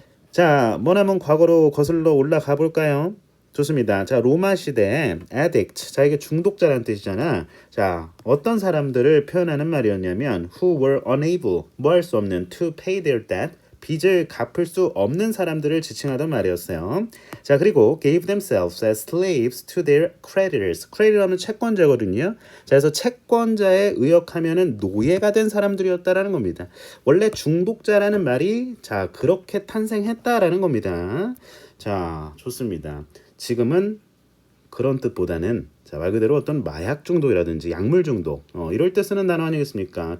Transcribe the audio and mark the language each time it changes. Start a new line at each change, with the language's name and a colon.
Korean: 자, 머나먼 과거로 거슬러 올라가 볼까요? 좋습니다. 자, 로마 시대에 addict. 자, 이게 중독자라는 뜻이잖아. 자, 어떤 사람들을 표현하는 말이었냐면
English: who were unable,
Korean: 뭐 할 수 없는
English: to pay their debt.
Korean: 빚을 갚을 수 없는 사람들을 지칭하던 말이었어요.
English: 자, 그리고 gave themselves as slaves to their creditors.
Korean: creditor는 채권자거든요. 자, 그래서 채권자에 의역하면은 노예가 된 사람들이었다라는 겁니다. 원래 중독자라는 말이 자, 그렇게 탄생했다라는 겁니다. 자, 좋습니다. 지금은 그런 뜻보다는 자, 말 그대로 어떤 마약 중독이라든지 약물 중독 이럴 때 쓰는 단어 아니겠습니까?